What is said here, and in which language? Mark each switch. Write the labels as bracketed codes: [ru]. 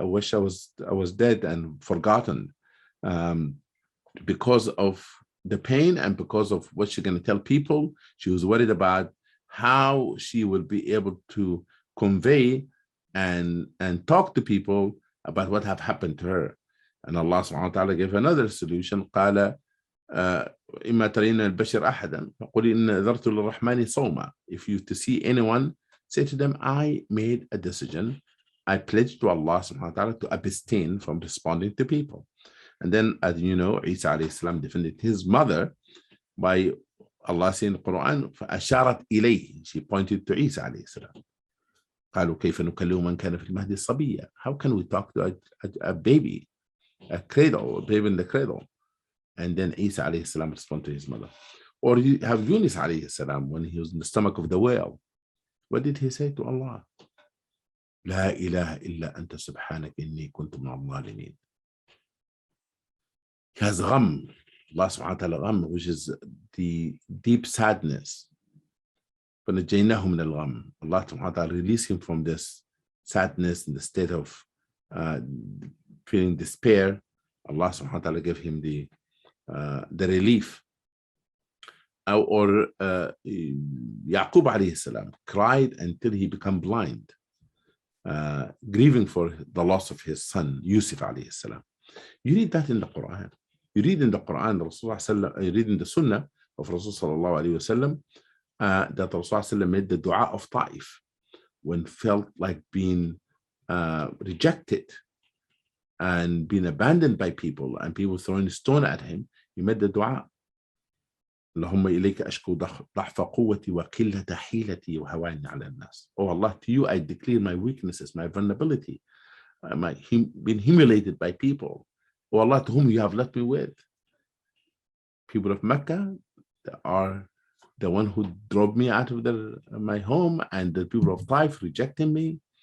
[en] I wish I was dead and forgotten, because of the pain and because of what she's going to tell people. She was worried about how she will be able to convey and talk to people about what have happened to her. And Allah subhanahu wa ta'ala gave another solution. [ar] قال إما ترين البشر أحدا فقولي إن نذرت للرحمن صوما. [en] If you to see anyone, say to them, I made a decision. I pledged to Allah subhanahu wa ta'ala to abstain from responding to people. And then, as you know, Isa alayhi salam defended his mother by Allah saying in the Quran, [ar] فأشارت إليه. [en] She pointed to Isa alayhi salam. [ar] قالوا كيف نكلم من كان في المهد صبيا. [en] How can we talk to a baby, a baby in the cradle? And then Isa alayhi salam responded to his mother. Or you have Yunus alayhi salam when he was in the stomach of the whale. What did he say to Allah? [ar] لا إله إلا أنت سبحانك إني كنت من الظالمين. [en] He has gham, Allah subhanahu wa ta'ala gham, which is the deep sadness. [ar] فَنَجَّيْنَاهُ مِنَ الْغَمِّ. [en] Allah subhanahu wa ta'ala released him from this sadness in the state of feeling despair. Allah subhanahu wa ta'ala gave him the relief. Or Yaqub alayhi salam cried until he became blind, grieving for the loss of his son, Yusuf alayhi salam. You read that in the Quran. You read in the Quran, you read in the Sunnah of Rasul sallallahu alayhi wa sallam, that Rasulullah made the dua of Ta'if when felt like being rejected and being abandoned by people and people throwing a stone at him. He made the dua. [ar] اللهم إليك أشكو ضعف قوتي وقلة حيلتي وهواني على الناس. [en] Oh Allah, to you I declare my weaknesses, my vulnerability, being humiliated by people. Oh Allah, to whom you have left me with. People of Mecca are the one who drove me out of my home, and the people of Taif rejecting me.